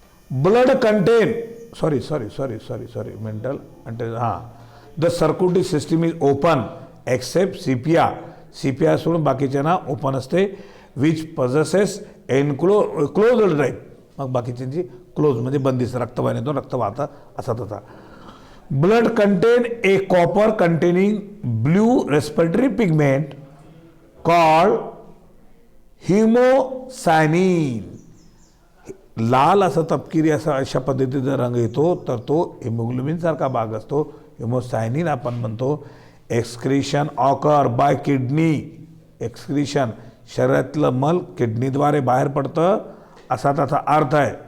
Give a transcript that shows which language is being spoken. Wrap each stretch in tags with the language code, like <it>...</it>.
<en>Blood contain sorry mantle अंटे. हाँ. The circulatory system is open except Sepia.</en> <mr>सीपिया सोडून बाकीच्या ना ओपन असते.</mr> <en>Which possesses closed drive.</en> <mr>मग बाकीच्यांची क्लोज म्हणजे बंदिस्त. रक्तवाहिनीतून रक्त वाहतं, असा त्याचा.</mr> <en>Blood contain a copper containing blue respiratory pigment called haemocyanin.</en> <mr>लाल असं तपकिरी अशा पद्धतीचा रंग येतो, तर तो हिमोग्लोबिन सारखा भाग असतो, हिमोसायनिन आपण म्हणतो.</mr> <en>Excretion occur by kidney.</en> <mr>Excretion शरीरातलं मल किडनीद्वारे बाहेर पडतं, असा त्याचा अर्थ आहे.</mr>